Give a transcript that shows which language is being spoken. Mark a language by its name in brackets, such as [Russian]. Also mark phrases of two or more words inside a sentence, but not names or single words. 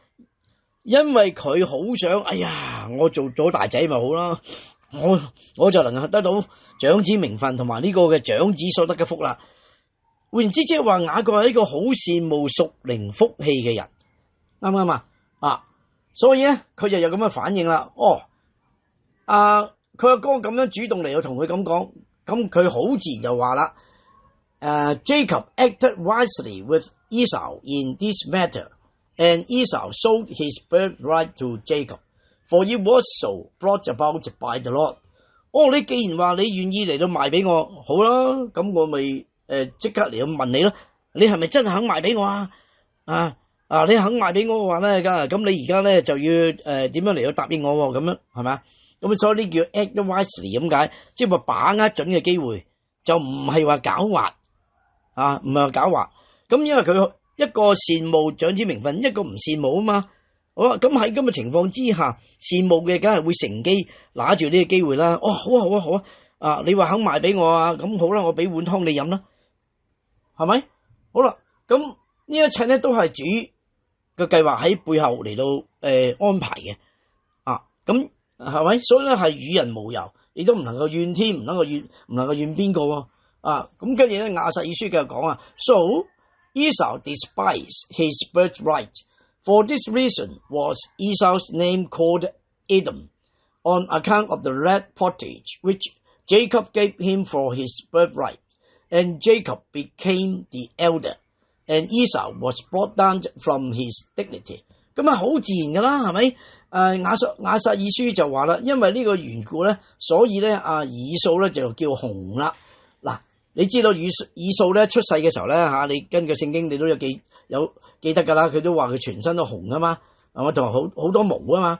[Cantonese] 因為佢好想，哎呀，我做咗大仔咪好啦，我就能夠得到長子名分同埋呢個嘅長子所得嘅福啦。換言之，即係話雅各係一個好羨慕屬靈福氣嘅人，啱唔啱啊？所以咧佢就有咁嘅反應啦。佢阿哥咁樣主動嚟到同佢咁講，咁佢好自然就話啦。 [English] Jacob acted wisely with Esau in this matter, and Esau sold his birthright to Jacob, for it was so brought about by the Lord. [Cantonese] 你既然話你願意嚟到賣俾我，好啦，咁我咪即刻嚟到問你咯，你係咪真係肯賣俾我啊？你肯賣俾我嘅話咧，咁你而家咧就要點樣嚟到答應我咁樣係咪？咁所以呢叫 [English] act wisely [Cantonese] 咁解，即係話把握準嘅機會，就唔係話狡猾。唔係話狡猾，咁因為佢一個羨慕長子名分，一個唔羨慕啊嘛。好啦，咁喺咁嘅情況之下，羨慕嘅梗係會乘機拿住呢個機會啦。好啊，你話肯賣俾我啊，咁好啦，我俾碗湯你飲啦，係咪？好啦，咁呢一切咧都係主嘅計劃喺背後嚟到安排嘅，咁係咪？所以咧係與人無尤，亦都唔能夠怨天，唔能夠怨邊個喎。咁跟住咧，雅撒珥書繼續講 [English] So Esau despised his birthright. For this reason was Esau's name called Edom, on account of the red pottage which Jacob gave him for his birthright. And Jacob became the elder, and Esau was brought down from his dignity. [Cantonese] 咁好自然噶啦，係咪？雅撒珥書就話啦，因為呢個緣故咧，所以咧以掃咧就叫紅啦。嗱。你知道以掃咧出世嘅時候咧你根據聖經你都有記得噶啦，佢都話佢全身都紅啊嘛，係嘛，同埋好多毛啊嘛。